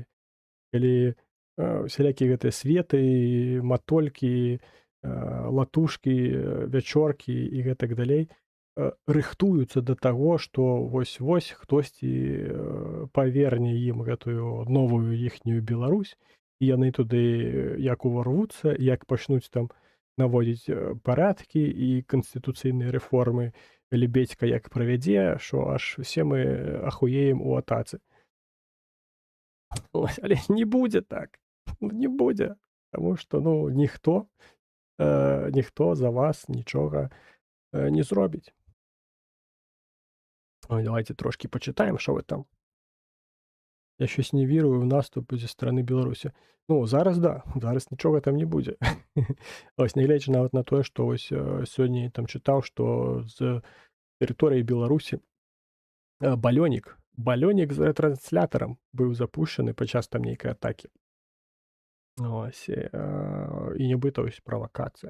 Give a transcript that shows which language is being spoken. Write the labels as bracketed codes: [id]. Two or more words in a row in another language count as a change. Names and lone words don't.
[be] Калі усялякія гэтыя светы, матолькі, латушкі, вячоркі і гэтак далей рыхтуюцца да таго, што вось-вось хтосьці паверне ім гэтую новую іхнюю Беларусь, і яны туды як уварвуцца, як пачнуць там наводзіць парадкі і канстытуцыйныя рэформы, лебедзька як правядзе, што аж усе мы ахуеем у атацы. Але не будзе так. Не будзе. Таму што ніхто за вас нічога не зробіць. Давайте трошкі пачытаем, што вы там [uk] Я щось не вірую в наступ зі сторони Білорусі. [be] Ну, зараз да, зараз нічого там не будзе. Ось нягледзячы нават на тое, што ось, сёння там чытаў, што з тэрыторыі Беларусі, балёнік з рэтрансляторам быў запушчаны падчас там нейкай атакі. Ось, і нібыта ось правакацыя.